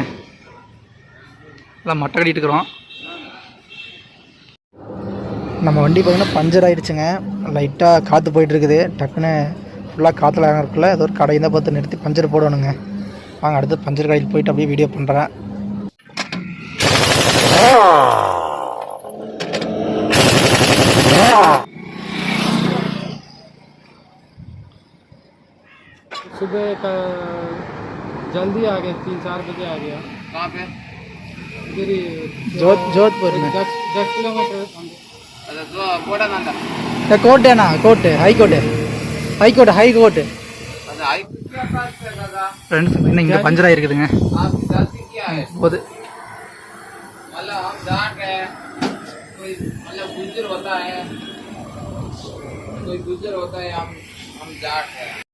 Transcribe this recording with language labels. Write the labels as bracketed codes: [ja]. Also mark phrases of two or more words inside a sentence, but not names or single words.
[ta] எல்லாம் மட்டை கட்டிகிட்டு இருக்கிறோம். நம்ம வண்டி பார்த்திங்கன்னா பஞ்சர் ஆகிடுச்சுங்க. லைட்டாக காற்று போயிட்டுருக்குது. டக்குன்னு ஃபுல்லாக காற்றுல இருக்குல்ல, ஏதோ ஒரு கடையை தான் பார்த்து நிறுத்தி பஞ்சர் போடணுங்க. வாங்க அடுத்து பஞ்சர் கடையில் போயிட்டு அப்படியே வீடியோ பண்ணுறேன். [hi] सुबह का जल्दी आ गया, 3-4 बजे आ गया. कहाँ पे? इधर ही जोधपुर में 10 किलोमीटर. अच्छा तो कोटा नांदा कोर्ट है ना, कोर्ट है, हाई कोर्ट है, हाई कोर्ट, हाई कोर्ट. अच्छा हाई क्या बात कर रहा था [ta] फ्रेंड्स இன்னும் இங்க பஞ்சர் ஆயிருக்குதுங்க. [hi] आपकी गलती क्या है? போது मतलब हम जान गए, कोई मतलब गुजर होता है, कोई गुजर होता है, हम जाट है.